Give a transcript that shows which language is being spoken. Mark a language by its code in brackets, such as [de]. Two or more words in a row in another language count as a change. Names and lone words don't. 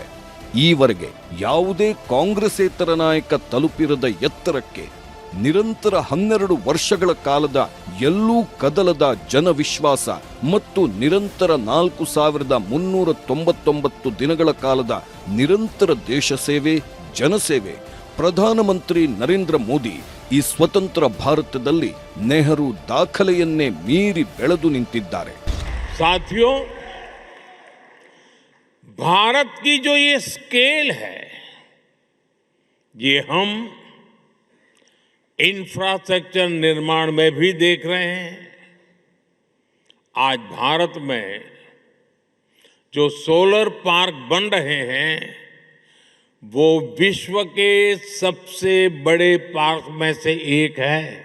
[kn] ಈವರೆಗೆ ಯಾವುದೇ ಕಾಂಗ್ರೆಸ್ಸೇತರ ನಾಯಕ ತಲುಪಿರದ ಎತ್ತರಕ್ಕೆ ನಿರಂತರ 12 ವರ್ಷಗಳ ಕಾಲದ ಎಲ್ಲೂ ಕದಲದ ಜನವಿಶ್ವಾಸ ಮತ್ತು ನಿರಂತರ 4399 ದಿನಗಳ ಕಾಲದ ನಿರಂತರ ದೇಶ ಸೇವೆ, ಜನಸೇವೆ. ಪ್ರಧಾನಮಂತ್ರಿ ನರೇಂದ್ರ ಮೋದಿ ಈ ಸ್ವತಂತ್ರ ಭಾರತದಲ್ಲಿ ನೆಹರು ದಾಖಲೆಯನ್ನೇ ಮೀರಿ ಬೆಳೆದು ನಿಂತಿದ್ದಾರೆ. [hi] साथियों, भारत की जो ये स्केल है, ये हम इंफ्रास्ट्रक्चर निर्माण में भी देख रहे हैं. आज भारत में जो [en] solar park [hi] बन रहे हैं वो विश्व के सबसे बड़े पार्क में से एक है.